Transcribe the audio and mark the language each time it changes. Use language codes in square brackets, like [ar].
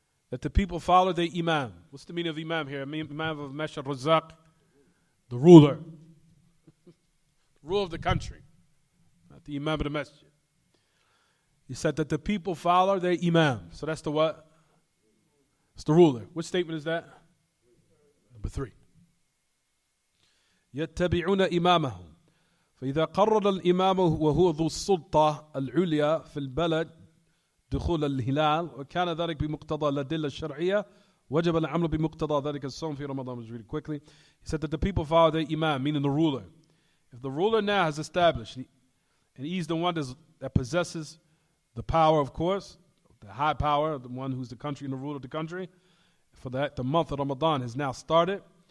[en] That the people follow their imam. What's the meaning of imam here? Imam of Ar-Razzaaq, the ruler. The ruler of the country. Not the imam of the masjid. He said that the people follow their imam. So that's the what? It's the ruler. Which statement is that? Number 3. [ar] يَتَّبِعُونَ إِمَامَهُمْ فإذا قرر الإمام وهو ذو السلطة العليا في البلد دخول الهلال وكان ذلك بمقتضى الأدلة الشرعية وجب العمل بمقتضى ذلك الصوم في رمضان. [en] Just read it quickly. He said that the people follow their imam, meaning the ruler. If the ruler now has established, and he's the one that possesses the power, of course, the high power, the one who's the country and the ruler of the country, for that the month of Ramadan has now started.